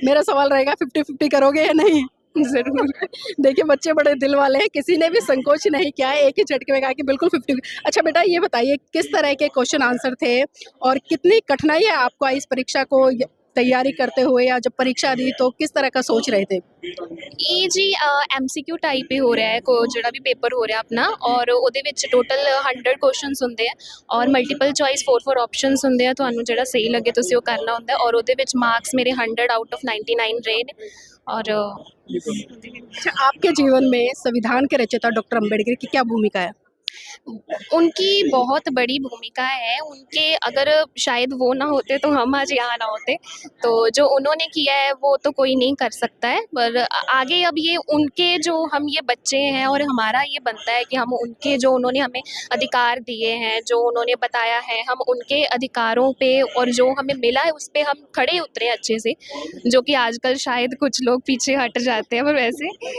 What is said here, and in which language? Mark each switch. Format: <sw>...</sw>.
<hi>मेरा सवाल रहेगा, 50-50 करोगे या नहीं? जरूर। देखिए, बच्चे बड़े दिल वाले हैं, किसी ने भी संकोच नहीं किया है, एक ही झटके में कहा कि बिल्कुल 50। अच्छा बेटा, ये बताइए, किस तरह के क्वेश्चन आंसर थे, और कितनी कठिनाई है आपको आई इस परीक्षा को तैयारी करते हुए, या जब परीक्षा दी तो किस तरह का सोच रहे थे?</hi> <pa>ਇਹ ਜੀ MCQ ਟਾਈਪ ਹੀ ਹੋ ਰਿਹਾ ਹੈ, ਜਿਹੜਾ ਵੀ ਪੇਪਰ ਹੋ ਰਿਹਾ ਆਪਣਾ, ਔਰ ਉਹਦੇ ਵਿੱਚ ਟੋਟਲ 100 ਕੁਐਸਚਨਸ ਹੁੰਦੇ ਆ, ਔਰ ਮਲਟੀਪਲ ਚੋਇਸ 4 ਆਪਸ਼ਨਸ ਹੁੰਦੇ ਆ। ਤੁਹਾਨੂੰ ਜਿਹੜਾ ਸਹੀ ਲੱਗੇ ਤੁਸੀਂ ਉਹ ਕਰਨਾ ਹੁੰਦਾ, ਔਰ ਉਹਦੇ ਵਿੱਚ ਮਾਰक्स ਮੇਰੇ 100 आउट ऑफ 99 रहे ने।</pa> <hi>और अच्छा, आपके जीवन में संविधान के रचयिता डॉक्टर अम्बेडकर की क्या भूमिका है? उनकी बहुत बड़ी भूमिका है, उनके अगर शायद वो ना होते तो हम आज यहाँ ना होते। तो जो उन्होंने किया है वो तो कोई नहीं कर सकता है, पर आगे अब ये उनके जो हम ये बच्चे हैं और हमारा ये बनता है कि हम उनके जो उन्होंने हमें अधिकार दिए हैं, जो उन्होंने बताया है, हम उनके अधिकारों पे और जो हमें मिला है उस पे हम खड़े उतरे अच्छे से, जो कि आजकल शायद कुछ लोग पीछे हट जाते हैं, पर वैसे</hi>